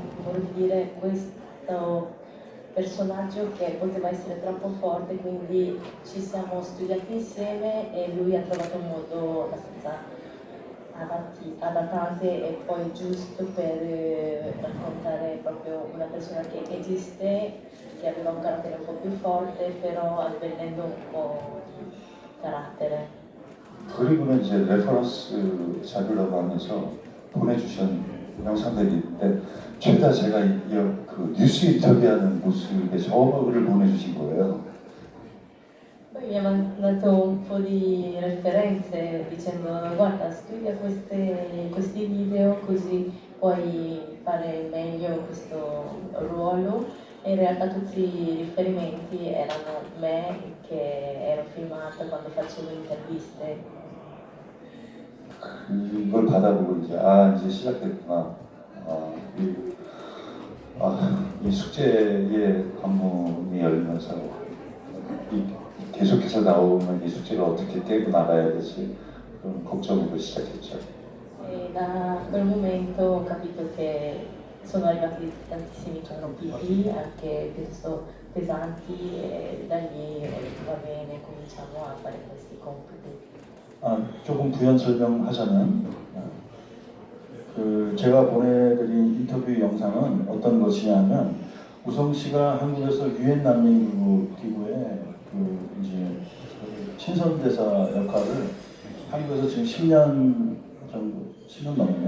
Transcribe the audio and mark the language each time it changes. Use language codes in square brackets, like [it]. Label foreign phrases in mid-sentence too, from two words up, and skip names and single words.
[it] dire questo personaggio che poteva essere troppo forte, quindi ci siamo studiati insieme e lui ha trovato un modo abbastanza adattante e poi giusto per raccontare proprio una persona che esiste, che aveva un carattere un po' più forte, però alleggerendo un po' di carattere. [ko] 그리고는 이제 레퍼런스 자료라고 하면서 보내주신 영상들이 있는데 최다 제가 그 뉴스 인터뷰하는 모습에 저를 보내주신 거예요. [it] Poi mi ha mandato un po' di referenze dicendo guarda studia questi video così puoi fare meglio questo ruolo e in realtà tutti i riferimenti erano me che ero filmata quando facevo interviste. [ko] 그걸 받아보고 이제 이제 시작됐구나. 이 숙제의 관문이 열리면서 계속해서 나오는 이 숙제를 어떻게 깨고 나가야 되지 그런 걱정으로 시작했죠. [it] E da quel momento ho capito che sono arrivati tantissimi compiti, anche piuttosto pesanti, e da lì ho detto va bene, cominciamo a fare questi compiti. [ko] 조금 부연 설명하자면 제가 보내드린 인터뷰 영상은 어떤 것이냐면 우성 씨가 한국에서 유엔 난민 기구의 이제 친선대사 역할을 한국에서 지금 10년 정도, 10년 넘네요.